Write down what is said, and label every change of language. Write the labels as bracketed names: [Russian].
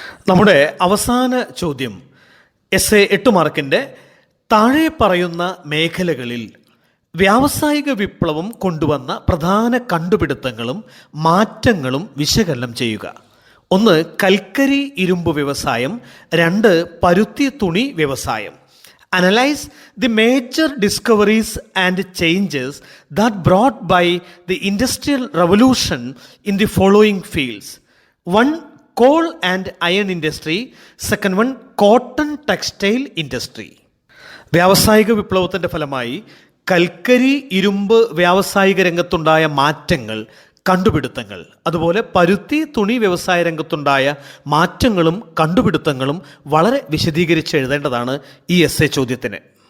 [Malayalam] നമ്മുടെ അവസാന ചോദ്യം, എസ്സേ 8 മാർക്കിൻ്റെ, താഴെ പറയുന്ന മേഖലകളിൽ വ്യാവസായിക വിപ്ലവം കൊണ്ടുവന്ന പ്രധാന കണ്ടുപിടുത്തങ്ങളും മാറ്റങ്ങളും വിശകലനം ചെയ്യുക. 1 കൽക്കരി ഇരുമ്പ് വ്യവസായം, 2 പരുത്തി തുണി വ്യവസായം, [English] Analyze the major discoveries and changes that brought by the industrial revolution in the following fields. One, coal and iron industry. Second one, cotton textile industry. [Malayalam] വ്യാവസായിക വിപ്ലവത്തിൻ്റെ ഫലമായി കൽക്കരി ഇരുമ്പ് വ്യാവസായിക രംഗത്തുണ്ടായ മാറ്റങ്ങൾ, കണ്ടുപിടുത്തങ്ങൾ, അതുപോലെ പരുത്തി തുണി വ്യവസായ രംഗത്തുണ്ടായ മാറ്റങ്ങളും കണ്ടുപിടുത്തങ്ങളും വളരെ വിശദീകരിച്ച് എഴുതേണ്ടതാണ് ഈ എസ്സേ ചോദ്യത്തിന്.